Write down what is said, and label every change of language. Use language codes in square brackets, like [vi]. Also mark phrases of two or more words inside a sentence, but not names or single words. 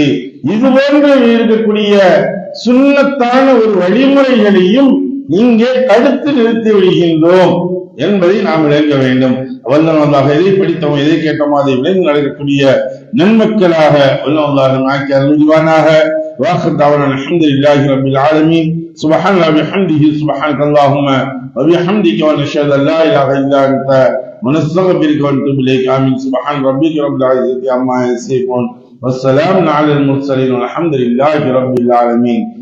[ta] இது போன்று இருக்கக்கூடிய சுன்னத்தான ஒரு வழிமுறைகளையும் இங்கே தடுத்து நிறுத்தி விடுகின்றோம் என்பதை நாம் விளங்க வேண்டும். வல்லவனாக எதை படித்தோம், எதை கேட்டோமோ அதை விளங்கி நடக்கக்கூடிய நன்மக்களாக வல்லவனாக ஆக்கி அருள்வானாக. [ar] وآخر دعوانا الحمد لله رب العالمين. سبحان الله وبحمده، سبحانك اللهم وبحمدك ونشهد ألا إله إلا أنت ونستغفرك ونتوب إليك. آمين. سبحان ربك رب العزة عما يصفون والسلام على المرسلين والحمد لله رب العالمين.